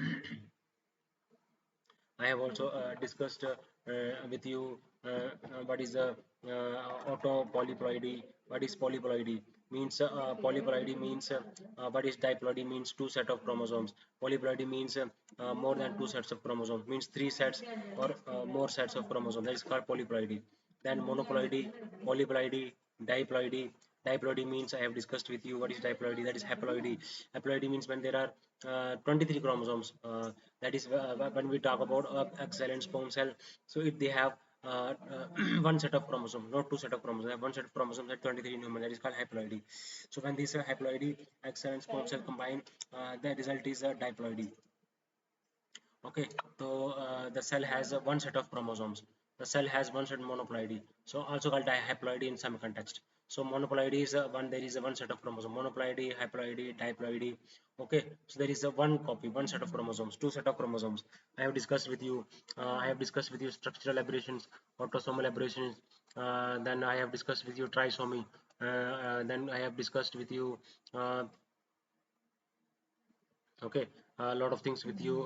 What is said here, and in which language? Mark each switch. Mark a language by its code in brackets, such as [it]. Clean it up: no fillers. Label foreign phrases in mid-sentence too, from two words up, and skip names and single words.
[en] I have also discussed with you what is autopolyploidy. What is polyploidy? Means polyploidy means what is diploidy? Means two set of chromosomes. Polyploidy means more than two sets of chromosomes. Means three sets or more sets of chromosomes. That is called polyploidy. Then monoploidy, polyploidy, diploidy. Diploidy means I have discussed with you what is diploidy. That is haploidy. Haploidy means when there are 23 chromosomes. That is when we talk about egg cell and sperm cell. So if they have one set of chromosomes, not two set of chromosomes, they have one set of chromosomes at 23 in human. That is called haploidy. So when these haploidy egg cell and sperm cell combine, the result is diploidy. Okay, so the cell has one set of chromosomes. The cell has one set monoploidy, so also called dihaploidy in some context. So monoploidy is one, there is a one set of chromosomes. Monoploidy, haploidy, diploidy. Okay, so there is a one copy, one set of chromosomes, two set of chromosomes. I have discussed with you. I have discussed with you structural aberrations, autosomal aberrations. Then I have discussed with you trisomy. Then I have discussed with you. Okay, a lot of things with you.